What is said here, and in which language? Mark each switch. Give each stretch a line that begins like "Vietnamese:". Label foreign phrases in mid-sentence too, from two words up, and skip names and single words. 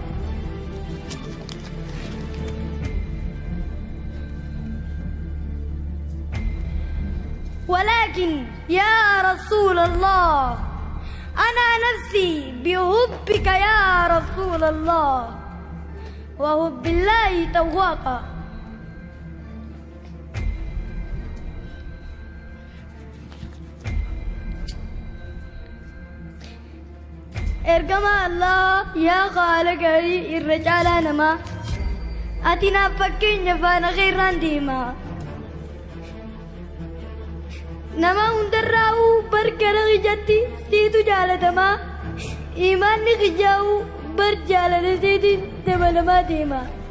Arabic: ولكن يا رسول الله أنا نفسي بحبك يا رسول الله، وحب الله تواقا.
Oromo: ergama Allah yaa qaala gaarii irra caalaa namaa, ati naaf fakkeenya faana keerraan deemaa, nama hundarraa'uu barkana kijatti siitu jaalatamaa, imaanni kijaa'uu bar jaalala seetiin dabalamaa deemaa.